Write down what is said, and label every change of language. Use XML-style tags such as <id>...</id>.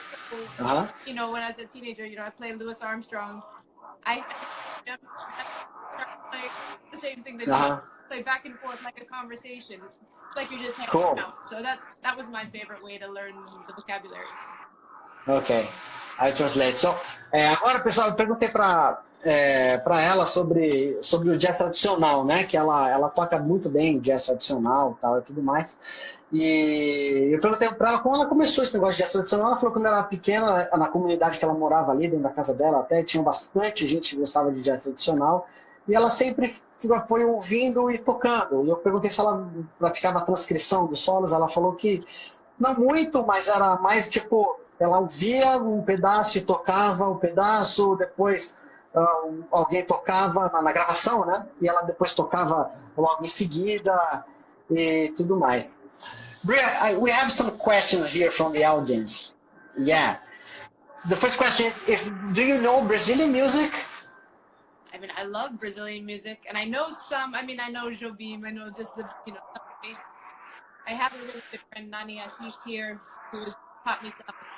<en>So, when I was a teenager, I played Louis Armstrong. I play the same thing that you play back and forth like a conversation. It's like you're just hanging out. So that was my favorite way to learn the vocabulary. Ok, I translate.</en> <pt>So, agora, pessoal, eu perguntei para ela sobre o jazz tradicional, né? Que ela toca muito bem jazz tradicional tal, e tudo mais. E eu perguntei para ela como ela começou esse negócio de jazz tradicional. Ela falou que quando ela era pequena, na comunidade que ela morava ali, dentro da casa dela, até tinha bastante gente que gostava de jazz tradicional. E ela sempre foi ouvindo e tocando. E eu perguntei se ela praticava a transcrição dos solos. Ela falou que não muito, mas era mais tipo... Ela ouvia um pedaço e tocava o pedaço, depois alguém tocava na gravação, né? E ela depois tocava logo em seguida e tudo mais.</pt> <en>Bria, we have some questions here from the audience. Yeah. The first question, do you know Brazilian music? I mean, I love Brazilian music, and I know some. I mean, I know Jobim, I know just the, some basics. I have a really good friend, Nani Asif here, who taught me stuff.</en>